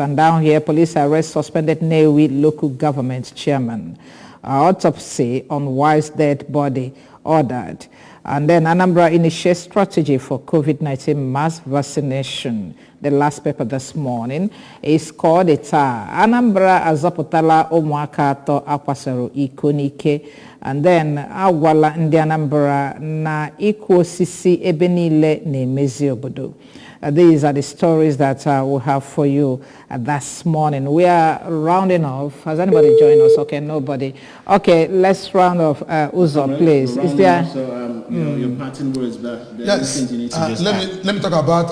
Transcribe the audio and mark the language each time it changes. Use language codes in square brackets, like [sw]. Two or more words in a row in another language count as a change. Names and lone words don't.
[en] And down here, police arrest suspended Newi local government chairman. Autopsy on wife's dead body ordered. And then Anambra initiates strategy for COVID-19 mass vaccination. The last paper this morning is called Anambra [ig] azọpụtala ụmụaka atọ akwasoro iko n'ike. [en] And then [ig] agwala ndị Anambra na ịkụ osisi ebe niile na-emezi obodo. [en] These are the stories that we have for you this morning. We are rounding off. Has anybody joined us? Okay, nobody. Okay, let's round off. Uzo, please. Is there? So, your parting words, but Yes. you need to just Let me talk about.